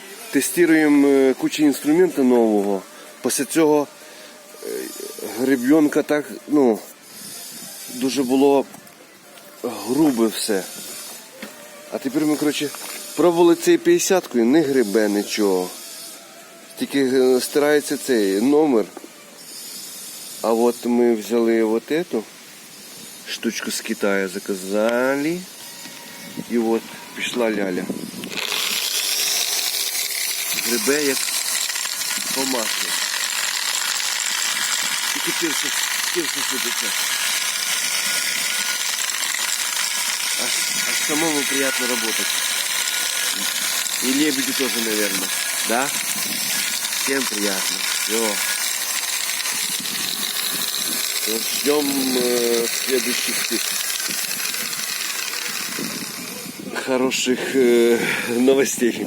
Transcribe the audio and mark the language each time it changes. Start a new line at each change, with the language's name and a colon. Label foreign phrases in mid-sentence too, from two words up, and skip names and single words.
Ukrainian: Тестуємо кучу інструменту нового. Після цього гребенка так, дуже було грубе все. А тепер ми, пробували цей 50-кою, не гребе нічого. Тільки стирається цей номер. А от ми взяли
Russian: вот эту штучку
Ukrainian: з Китаю, заказали. І от пішла ляля. Гребе як по маслу. Тільки перше сидиться.
Russian: Аж самому приятно работать. И лебеди тоже, наверное. Да? Всем приятно. Все. Ждем следующих хороших новостей.